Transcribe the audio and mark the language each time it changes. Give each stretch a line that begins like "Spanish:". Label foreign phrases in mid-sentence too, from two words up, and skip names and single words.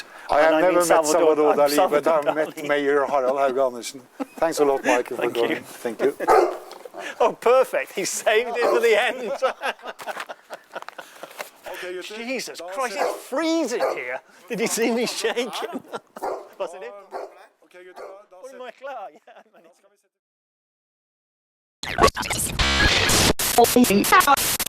English: I have never met Salvador Dali, but I've met Mayor Harald Haug-Andersen. Thanks a lot, Michael, for coming. Thank you. Oh, perfect. He saved it to the end. Okay, Jesus Christ, it's freezing here. Did you see me shaking? Was it?
Norwegian: Var du klar? Ja, men...